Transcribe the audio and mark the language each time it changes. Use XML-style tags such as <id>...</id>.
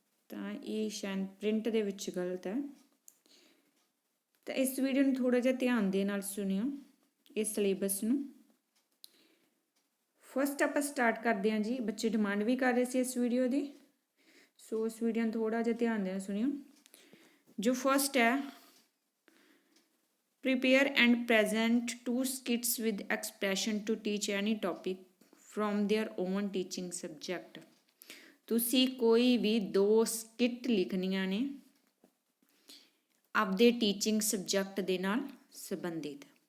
<pa>ਤਾਂ ਇਹ ਸ਼ਾਇਦ ਪ੍ਰਿੰਟ ਦੇ ਵਿੱਚ ਗਲਤ ਹੈ। ਤਾਂ ਇਸ ਵੀਡੀਓ ਨੂੰ ਥੋੜ੍ਹਾ ਜਿਹਾ ਧਿਆਨ ਦੇ ਨਾਲ ਸੁਣਿਓ ਇਸ ਸਿਲੇਬਸ ਨੂੰ। ਫਸਟ ਆਪਾਂ ਸਟਾਰਟ ਕਰਦੇ ਹਾਂ ਜੀ। ਬੱਚੇ ਡਿਮਾਂਡ ਵੀ ਕਰ ਰਹੇ ਸੀ ਇਸ ਵੀਡੀਓ ਦੀ, ਸੋ ਇਸ ਵੀਡੀਓ ਨੂੰ ਥੋੜ੍ਹਾ ਜਿਹਾ ਧਿਆਨ ਦੇ ਨਾਲ ਸੁਣਿਓ। ਜੋ ਫਸਟ ਹੈ,</pa> <en>prepare and present 2 skits with expression to teach any topic from their own teaching subject।</en> <pa>ਤੁਸੀਂ ਕੋਈ ਵੀ 2 ਸਕਿੱਟ ਲਿਖਣੀਆਂ ਨੇ ਆਪਦੇ ਟੀਚਿੰਗ ਸਬਜੈਕਟ ਦੇ ਨਾਲ ਸੰਬੰਧਿਤ।</pa>